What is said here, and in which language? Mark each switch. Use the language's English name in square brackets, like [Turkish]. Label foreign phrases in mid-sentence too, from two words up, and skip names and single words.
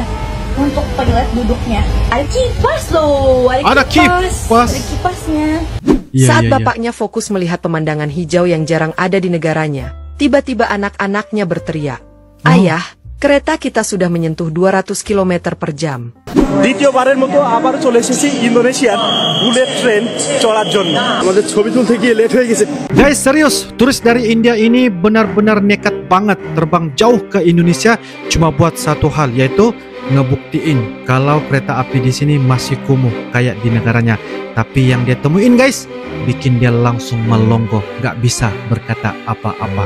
[Indonesian] Untuk toilet duduknya ada kipas loh, ada kipas. Ada kipasnya. Saat bapaknya fokus melihat pemandangan hijau yang jarang ada di negaranya, tiba-tiba anak-anaknya berteriak, "Ayah, kereta kita sudah menyentuh 200 km per jam." [Bangla] দ্বিতীয়বারের মতো আবার চলে এসেছি ইন্দোনেশিয়ার বুলেট ট্রেন চড়ার জন্য। আমাদের ছবি তুলতে গিয়ে লেট হয়ে গেছে। [Indonesian] Guys, serius, turis dari India ini benar-benar nekat banget terbang jauh ke Indonesia cuma buat satu hal, yaitu ngebuktiin kalau kereta api di sini masih kumuh kayak di negaranya. Tapi yang dia temuin guys, bikin dia langsung melongo, nggak bisa berkata apa-apa.